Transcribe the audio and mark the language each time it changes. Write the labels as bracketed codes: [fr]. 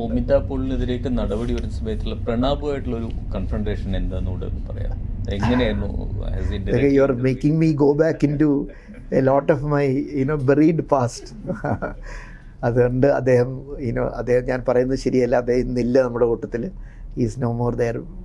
[ml] ഒമിത പോളിനെതിരേക്ക് നടപടി വരുന്ന സമയത്തുള്ള പ്രണാബുമായിട്ടുള്ള ഒരു കൺഫ്രണ്ടേഷൻ എന്താണെന്നൂടെ പറയാം. എങ്ങനെയായിരുന്നു? [en] You are making me go back into a lot of my buried past. [ml] അതുകൊണ്ട് അദ്ദേഹം ഞാൻ പറയുന്നത് ശരിയല്ല, അദ്ദേഹം ഇന്നില്ല നമ്മുടെ കൂട്ടത്തിൽ. [en] Is no more there.